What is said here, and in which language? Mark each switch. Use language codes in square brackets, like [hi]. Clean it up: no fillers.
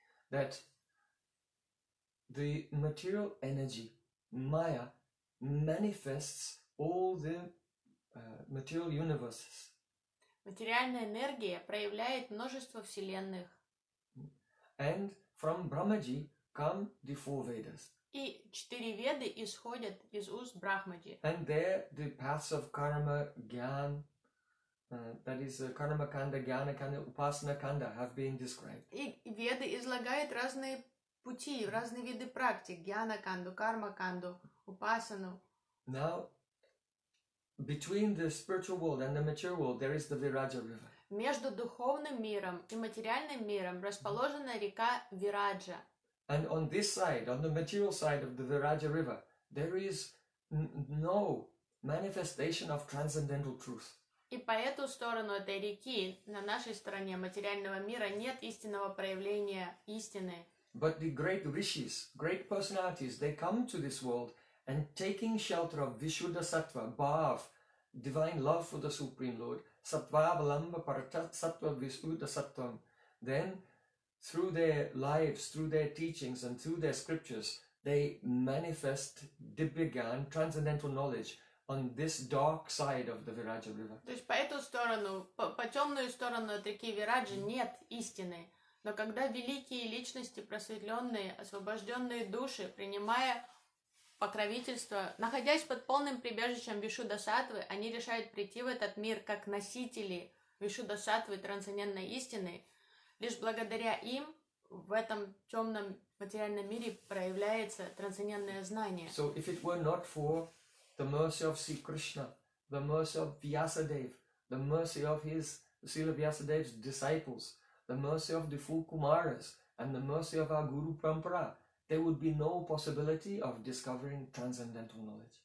[en] That the material energy Maya manifests all the material universes. [ru] Материальная энергия проявляет множество вселенных. [en] And from Brahmaji come the four Vedas. [ru] И четыре веды исходят из уст Брахмаджи. [en] And there the paths of karma, gyan, that is karma kanda, gyana kanda, upasana kanda have been described. [ru] И веды излагают разные пути, разные виды практик, гьяна-канду, карма-канду, упасану. [en] Now, between the spiritual world and the material world, there is the Viraja River. [ru] Между духовным миром и материальным миром расположена река Вираджа. [en] And on this side, on the material side of the Viraja River, there is no manifestation of transcendental truth. [ru] И по эту сторону этой реки, на нашей стороне материального мира, нет истинного проявления истины. [en] But the great rishis, great personalities, they come to this world and taking shelter of Vishuddha Sattva, Bhav, divine love for the Supreme Lord, [sa] Sattva Balamba Parata Sattva Vishuddha Sattvam, [en] then through their lives, through their teachings and through their scriptures, they manifest Dibhigyan, transcendental knowledge, on this dark side of the Viraja River. [ru] То есть по эту сторону, по темную сторону от реки Вираджа нет истины. Но когда великие личности, просветленные, освобожденные души, принимая покровительство, находясь под полным прибежищем Вишуддха Саттвы, они решают прийти в этот мир как носители Вишуддха Саттвы, трансцендентной истины. Лишь благодаря им в этом темном материальном мире проявляется трансцендентное знание. [en] So if it were not for the mercy of Sri Krishna, the mercy of Vyasadeva, the mercy of his Srila Vyasadeva's disciples, the mercy of the four Kumaras and the mercy of our Guru Parampara, there would be no possibility of discovering transcendental knowledge.